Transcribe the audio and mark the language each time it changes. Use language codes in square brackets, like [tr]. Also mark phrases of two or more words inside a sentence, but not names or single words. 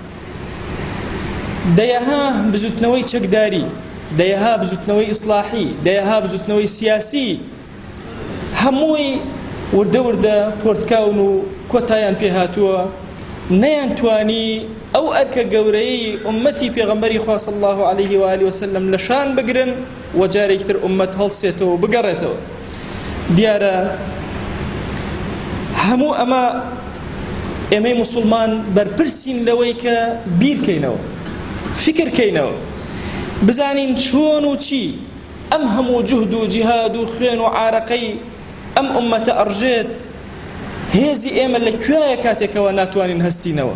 [ckb] دەیەها بزوتنەوەی چەکداری، دەیەها بزوتنەوەی ئیسلاحی، دەیەها بزوتنەوەی سیاسی، هەمووی وردە وردە پۆرتکاون و کۆتایان پێهاتووە، نەیان توانی ئەو ئەرکە گەورەی ئومەتی پێغەمبەری خوا [ar] صلی الله عليه وآله وسلم [ckb] لە شان بگرن و جارێک تر ئومەت هەڵسێتەوە و بگەڕێتەوە. دیارە هەموو ئەمە ئێمەی موسڵمان بەرپرسین لەوەی کە بیرکەینەوە، فکرکەینەوە، بزانین چۆن و چی ئەم هەموو جوهد و جیهاد و خوێن و عارەقەی ئەم ئومەتە ئەڕژێت هێزی ئێمە لەکوێیە کاتێکەوە ناتوانین هەستینەوە